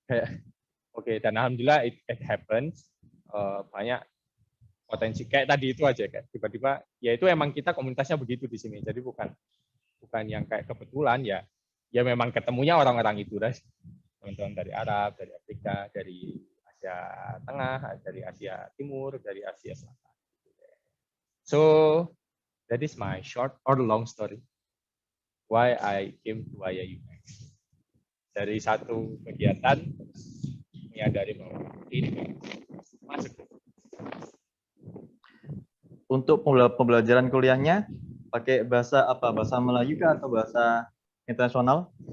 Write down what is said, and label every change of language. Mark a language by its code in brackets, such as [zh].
[id] Kayak, oke, dan alhamdulillah [en] it happens. [id] Banyak potensi kayak tadi itu aja, kayak tiba-tiba ya itu emang kita komunitasnya begitu di sini. Jadi bukan yang kayak kebetulan ya memang ketemunya orang-orang itu, teman-teman dari Arab, dari Afrika, dari Asia Tengah, dari Asia Timur, dari Asia Selatan. [en] So that is my short or long story why I came to IAUM. [id] Dari satu kegiatan menyadari bahwa ini masuk. Untuk pembelajaran kuliahnya pakai bahasa apa? Bahasa Melayu kah atau bahasa internasional?